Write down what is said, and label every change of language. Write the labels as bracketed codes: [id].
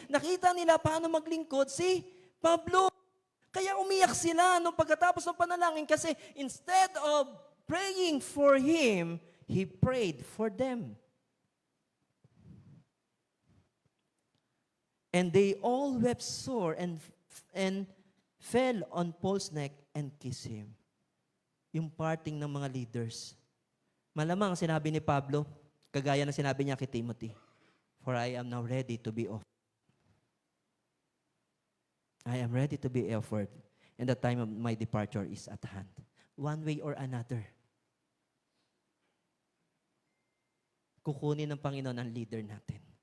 [tl] Nakita nila paano maglingkod si Pablo. Kaya umiyak sila nung pagkatapos ng panalangin kasi [en] instead of praying for him, he prayed for them. And they all wept sore and fell on Paul's neck and kissed him. [tl] Yung parting ng mga leaders. Malamang sinabi ni Pablo, kagaya na sinabi niya kay Timothy, [en] for I am now ready to be offered. I am ready to be offered, and the time of my departure is at hand. One way or another. [tl] Kukunin ng Panginoon ang leader natin.